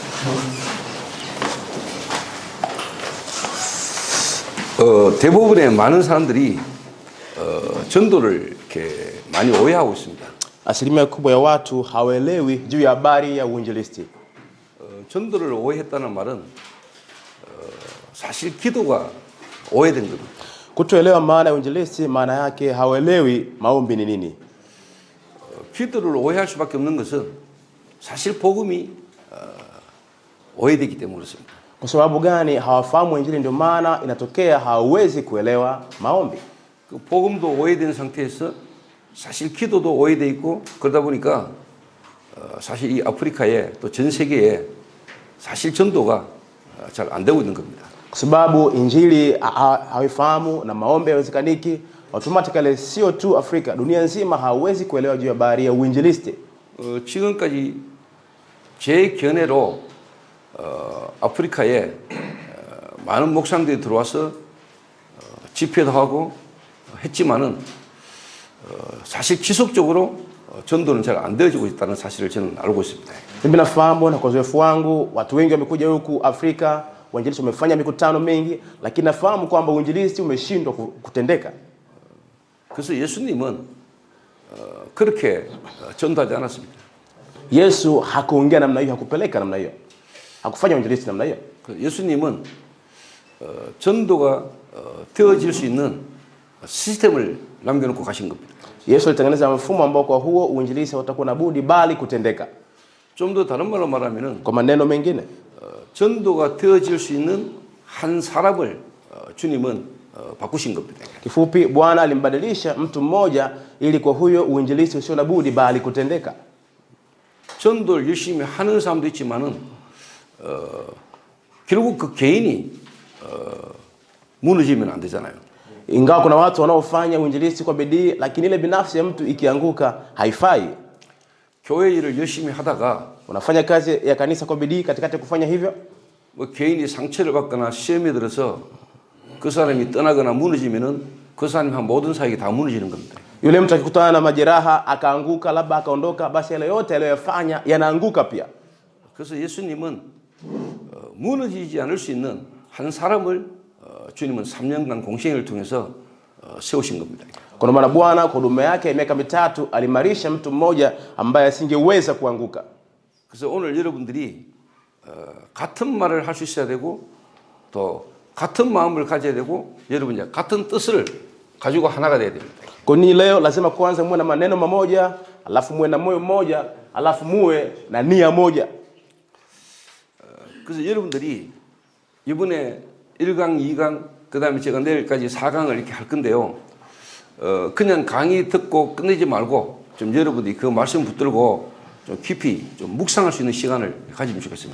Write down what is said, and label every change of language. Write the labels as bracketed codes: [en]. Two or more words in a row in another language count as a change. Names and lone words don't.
[ko] 대부분의 많은 사람들이 전도를 이렇게 많이 오해하고 있습니다. [sw] Asilimia kubwa ya watu hawaelewi juu ya habari ya uinjilisti. [ko] 전도를 오해했다는 말은 사실 기도가 오해된 겁니다. [sw] Kutoelewa maana ya uinjilisti maana yake hawaelewi maombi ni nini. [ko] 기도를 오해할 수밖에 없는 것은 사실 복음이 오해되기 때문에 그렇습니다. [sw] Kwa sababu gani hawafahamu injili? Ndio maana inatokea hawezi kuelewa maombi. [ko] 그 복음도 오해된 상태에서 사실 기도도 오해돼 있고 그러다 보니까 사실 이 아프리카에 또 전 세계에 사실 전도가 잘 안 되고 있는 겁니다. [sw] Kwa sababu injili hawaifahamu na maombi hayawezekaniki, automatically sio tu Afrika, dunia nzima hawezi kuelewa juu ya habari ya uinjilisti. [ko] 지금까지 제 견해로 아프리카에 많은 목사님들이 들어와서 집회도 하고 했지만은 사실 지속적으로 전도는 잘 안 되어지고 있다는 사실을 저는 알고 있습니다. [sw] Mimi nafahamu na kwa uzoefu wangu watu wengi wamekuja huku Afrika, wainjilisti wamefanya mikutano mingi, lakini nafahamu kwamba uinjilisti umeshindwa kutendeka. [ko] 그래서 예수님은 그렇게 전도하지 않았습니다. [sw] Yesu hakuongea namna hiyo, hakupeleka namna hiyo. hakufanya uinjilisti namna hiyo. [ko] 예수님은 전도가 되어질 수 있는 시스템을 남겨놓고 가신 겁니다. [sw] Yesu alitengeneza mfumo ambao kwa huo uinjilisti utakuwa na budi bali kutendeka. [ko] 좀 더 다른 말로 말하면은 [sw] kwa maneno mengine [ko] 전도가 되어질 수 있는 한 사람을 주님은 바꾸신 겁니다. [sw] Kifupi Bwana alimbadilisha mtu mmoja ili kwa huyo uinjilisti usio na budi bali kutendeka. [ko] 전도를 열심히 하는 사람도 있지만은 결국 그 개인이 무너지면 안 되잖아요. [sw] Ingawa kuna watu wanaofanya uinjilisti kwa bidii lakini ile binafsi ya mtu ikianguka haifai. [ko] 교회 일을 열심히 하다가 [sw] unafanya kazi ya kanisa kwa bidii katikati kufanya hivyo [ko] 뭐 개인이 상처를 받거나 시험에 들어서 그 사람이 떠나거나 무너지면은 그 사람이 한 모든 사역이 다 무너지는 겁니다. [sw] Yule mtu akikutana na majeraha akaanguka labda akaondoka basi yale yote aliyofanya yanaanguka pia. [ko] 그래서 예수님은 무너지지 않을 수 있는 한 사람을 주님은 3년간 공생애를 통해서 세우신 겁니다. [sw] Kwa maana Bwana kwa huduma yake miaka 3 alimarisha mtu mmoja ambaye asingeweza kuanguka. [ko] 그래서 오늘 여러분들이 같은 말을 할 수 있어야 되고 또 같은 마음을 가져야 되고 여러분 이제 같은 뜻을 가지고 하나가 돼야 됩니다. [sw] Kwa nini leo lazima kwanza muwe na maneno mamoja, alafu muwe na moyo mmoja, alafu muwe na nia moja. [ko] 그래서 여러분들이 이번에 1강, 2강, 그다음에 제가 내일까지 4강을 이렇게 할 건데요. 그냥 강의 듣고 끝내지 말고 좀 여러분들이 그 말씀 붙들고 좀 깊이 좀 묵상할 수 있는 시간을 가지면 좋겠습니다.